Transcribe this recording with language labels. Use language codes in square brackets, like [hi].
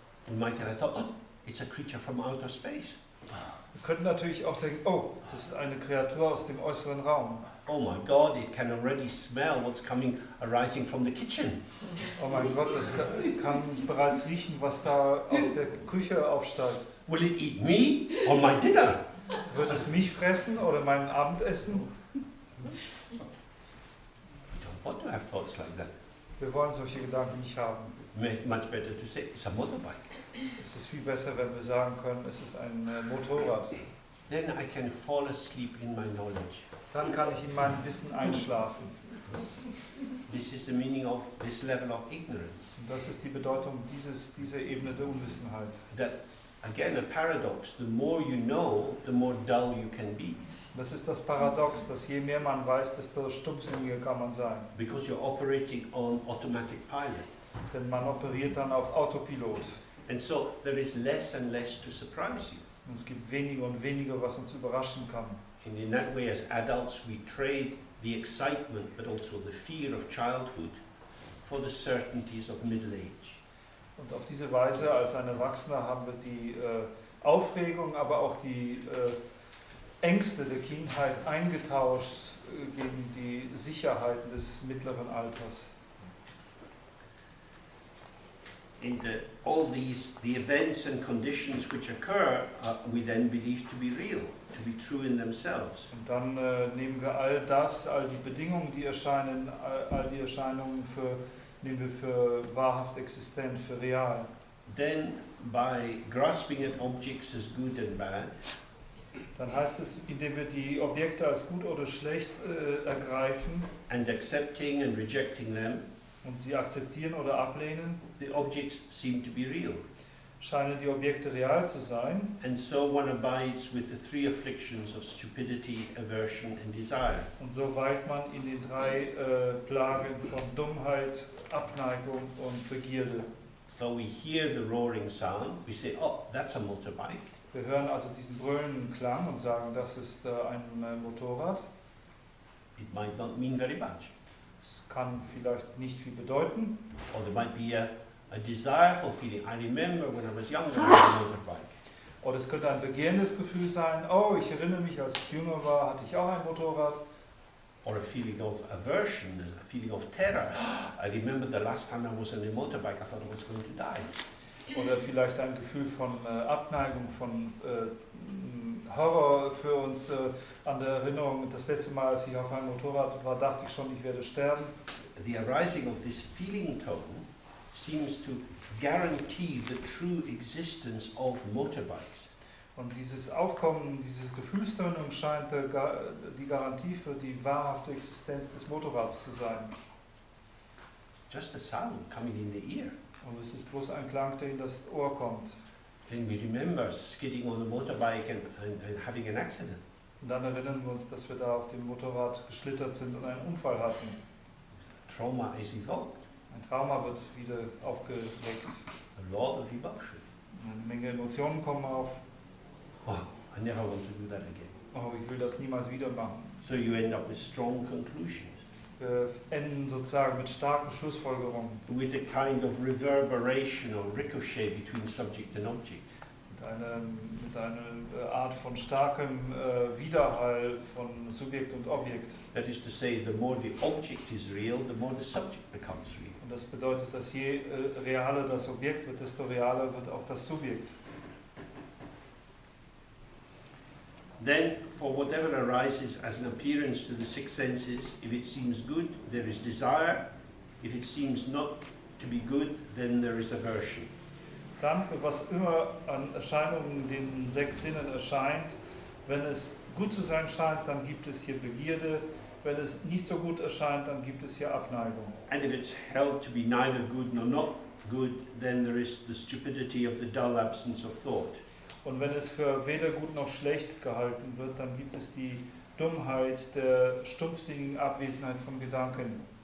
[en] We might have thought, oh, it's a creature from outer space. [de] Wir könnten natürlich auch denken, oh, das ist eine Kreatur aus dem äußeren Raum. [en] Oh my God, it can already smell what's arising from the kitchen. [de] Oh mein Gott, das kann bereits riechen, was da aus der Küche aufsteigt. [en] Will it eat me or my dinner? [de] Wird es mich fressen oder mein Abendessen? [en] We don't want to have thoughts like that. [de] Wir wollen solche Gedanken nicht haben. [en] Much better to say it's a motorbike. [de] Es ist viel besser, wenn wir sagen können, es ist ein Motorrad. [en] Then I can fall asleep in my knowledge. [de] Dann kann ich in meinem Wissen einschlafen. [en] This is the meaning of this level of ignorance. [de] Und das ist die Bedeutung dieser Ebene der Unwissenheit. [en] That, again, a paradox. The more you know, the more dull you can be. [de] Das ist das Paradox, dass je mehr man weiß, desto stumpfsinniger kann man sein. [en] Because you're operating on automatic pilot. [de] Denn man operiert dann auf Autopilot. [en] And so there is less and less to surprise you. [de] Und es gibt weniger und weniger, was uns überraschen kann. [en] And in that way, as adults, we trade the excitement but also the fear of childhood for the certainties of middle age. [de] Und auf diese Weise als ein Erwachsener haben wir die Aufregung, aber auch die Ängste der Kindheit eingetauscht gegen die Sicherheiten des mittleren Alters. [en] In all these, the events and conditions which occur, we then believe to be real, to be true in themselves. [de] Und dann nehmen wir all die Bedingungen, die erscheinen, all die Erscheinungen nehmen wir für wahrhaft existent, für real. [en] Then, by grasping at objects as good and bad, [de] Dann heißt es, indem wir die Objekte als gut oder schlecht ergreifen [en] and accepting and rejecting them, [de] und sie akzeptieren oder ablehnen, [en] the objects seem to be real. [de] scheinen die Objekte real zu sein. [en] And so one abides with the three afflictions of stupidity, aversion and desire. [de] Und so weilt man in den drei Plagen von Dummheit, Abneigung und Begierde. [en] So we hear the roaring sound, we say, oh, that's a motorbike. [de] Wir hören also diesen brüllenden Klang und sagen, das ist ein Motorrad. [en] It might not mean very much. [de] Es kann vielleicht nicht viel bedeuten. [en] Or there might be a desireful feeling. I remember when I was younger, I had a motorbike. [de] Oder es könnte ein begehrendes Gefühl sein, oh, ich erinnere mich, als ich jünger war, hatte ich auch ein Motorrad. [en] Or a feeling of aversion, a feeling of terror. I remember the last time I was on a motorbike, I thought I was going to die. [de] Oder vielleicht ein Gefühl von Abneigung, von Horror für uns an der Erinnerung. Das letzte Mal, als ich auf einem Motorrad war, dachte ich schon, ich werde sterben. [en] The arising of this feeling tone seems to guarantee the true existence of motorbikes. [de] Und dieses Aufkommen, diese Gefühlstönung scheint die Garantie für die wahrhafte Existenz des Motorrads zu sein. [en] Just a sound coming in the ear. [de] Und es ist bloß ein Klang, der in das Ohr kommt. [en] Then we remember skidding on a motorbike and having an accident. [de] Und dann erinnern wir uns, dass wir da auf dem Motorrad geschlittert sind und einen Unfall hatten. [en] Trauma is evoked. [de] Ein Trauma wird wieder aufgeweckt. [en] A lot of emotion. [de] Eine Menge Emotionen kommen auf. [en] Oh, I never want to do that again. [de] Oh, ich will das niemals wieder machen. [en] So you end up with strong conclusions. [de] Wir enden sozusagen mit starken Schlussfolgerungen. [en] With a kind of reverberation or ricochet between subject and object. [de] Mit mit einer Art von starkem Widerhall von Subjekt und Objekt. [en] That is to say, the more the object is real, the more the subject becomes real. [de] Und das bedeutet, dass je realer das Objekt wird, desto realer wird auch das Subjekt. [en] Then, for whatever arises as an appearance to the six senses, if it seems good, there is desire. If it seems not to be good, then there is aversion. [de] Dann, für was immer an Erscheinungen den sechs Sinnen erscheint, wenn es gut zu sein scheint, dann gibt es hier Begierde. Wenn es nicht so gut erscheint, dann gibt es hier Abneigung. [en] And if it's held to be neither good nor not good, then there is the stupidity of the dull absence of thought. [de] Und wenn es für weder gut noch schlecht gehalten wird, dann gibt es die Dummheit der stumpfsinnigen Abwesenheit von Gedanken.